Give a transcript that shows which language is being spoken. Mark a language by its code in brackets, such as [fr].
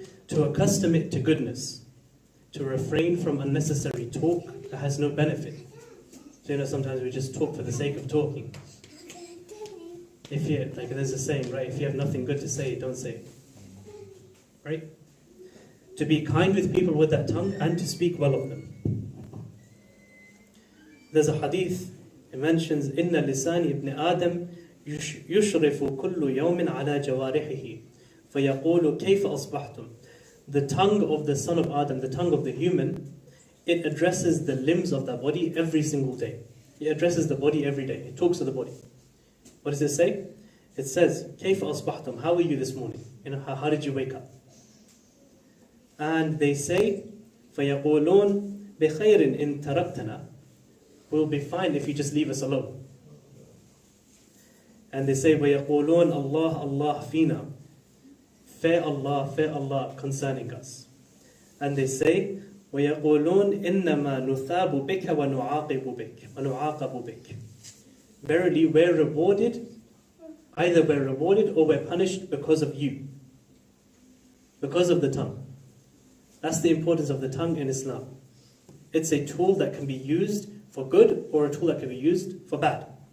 [en] To accustom it to goodness. To refrain from unnecessary talk that has no benefit. So sometimes we just talk for the sake of talking. If you, like there's a saying, right? If you have nothing good to say, don't say it. Right? To be kind with people with that tongue and to speak well of them. There's a hadith, it mentions, [ar] إِنَّ لِسَانِ ابْنِ آدَمْ يُشْرِفُ كُلُّ يَوْمٍ عَلَى جَوَارِحِهِ فَيَقُولُ كَيْفَ أَصْبَحْتُمْ. [en] The tongue of the son of Adam, the tongue of the human, it addresses the limbs of that body every single day. It addresses the body every day. It talks to the body. What does it say? It says, [ar] كَيْفَ أَصْبَحْتُمْ. [en] How are you this morning? How did you wake up? And they say, [ar] فَيَقُولُونَ بِخَيْرٍ إِن تَرَكْتَنَا. [en] We'll be fine if you just leave us alone. And they say, [ar] وَيَقُولُونَ اللَّهَ اللَّهَ فِينَا. [en] Fear Allah concerning us. And they say, [ar] وَيَقُولُونَ إِنَّمَا نُثَابُ بِكَ وَنُعَاقَبُ بِكَ. [en] Verily, we're rewarded, either we're rewarded or we're punished because of you. Because of the tongue. That's the importance of the tongue in Islam. It's a tool that can be used for good or a tool that can be used for bad.